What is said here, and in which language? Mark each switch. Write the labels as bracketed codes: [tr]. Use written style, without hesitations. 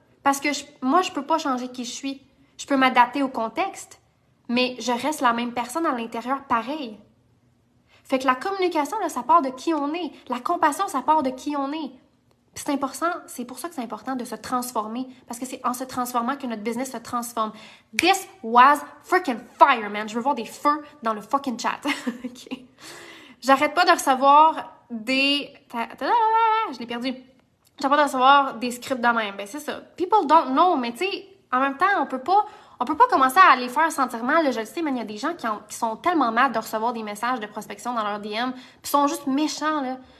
[fr] Parce que moi, je peux pas changer qui je suis. Je peux m'adapter au contexte, mais je reste la même personne à l'intérieur pareil. Fait que la communication, là, ça part de qui on est. La compassion, ça part de qui on est. Puis c'est important, c'est pour ça que c'est important de se transformer, parce que c'est en se transformant que notre business se transforme. [en] This was freaking fire, man. [fr] Je veux voir des feux dans le fucking chat. OK. J'arrête pas de recevoir des... Je l'ai perdu. J'arrête pas de recevoir des scripts de même. Ben c'est ça. [en] People don't know, [fr] mais tu sais, en même temps, on peut pas commencer à les faire sentir mal. Je le sais, mais il y a des gens qui sont tellement mal de recevoir des messages de prospection dans leur DM, puis sont juste méchants, là.